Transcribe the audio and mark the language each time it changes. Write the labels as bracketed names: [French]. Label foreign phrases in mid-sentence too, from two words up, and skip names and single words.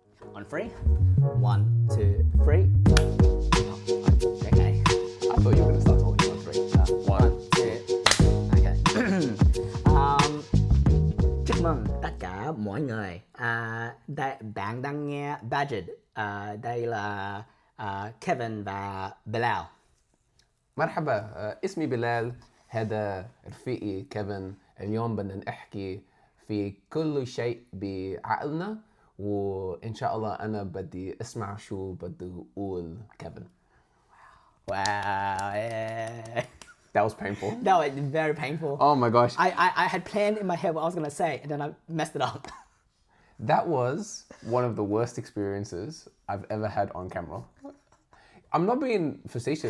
[English] On three. 1, 2, 3. Oh, okay. I thought you were going to start talking on three. 1, 2. Okay. [Vietnamese] Chúc mừng tất cả mọi người. Bạn đang nghe Badgered. Đây là Kevin và Bilal. [Arabic] مرحبا اسمي بلال هذا رفيقي كيفن اليوم بدنا نحكي في كل شيء بعقلنا وإن شاء الله أنا بدي أسمع شو بده يقول كيفن. [English] Wow. Yeah. That was painful. That was very painful. Oh my gosh. I had planned in my head what I was going to say, and then I messed it up. That was one of the worst experiences I've ever had on camera. I'm not being facetious.